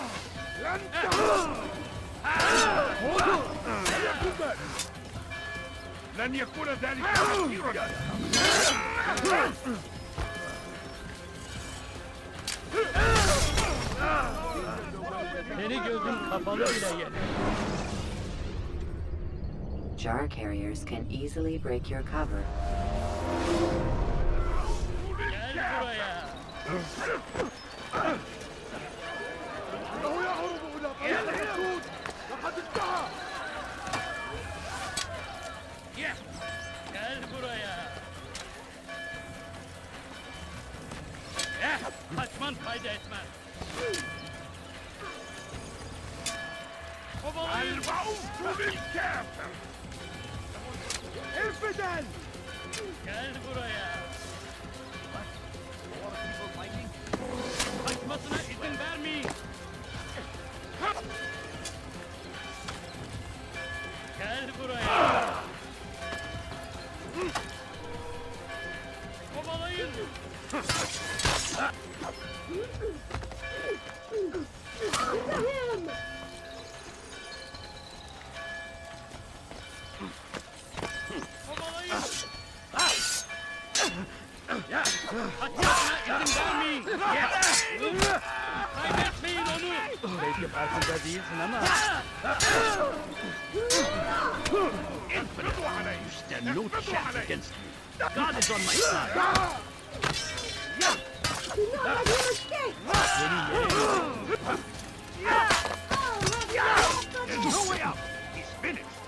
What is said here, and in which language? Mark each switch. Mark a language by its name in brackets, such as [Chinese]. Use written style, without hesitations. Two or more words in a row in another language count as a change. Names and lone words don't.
[Arabic] لن لن يكون ذلك كثيرا. [Turkish] Seni gözüm kapalı bile yener. [English] Jar carriers can easily break your cover. [Turkish] Gel buraya. [Arabic] إنه يهرب إلى طريق الحدود. لقد انتهى. [Turkish] Gel buraya. Kaçman fayda etmez. [Arabic] الموت بالكافر. انفدل. [Turkish] Gel buraya. Kaçmasına izin vermeyin. Gel buraya. Kovalayın. Kovalayın. Kaçmasına izin vermeyin. Kaybetmeyin onu. Belki farkında değilsin ama... [English] You stand no chance against me. God is on my side. Do not let him escape! There's no way out. He's finished.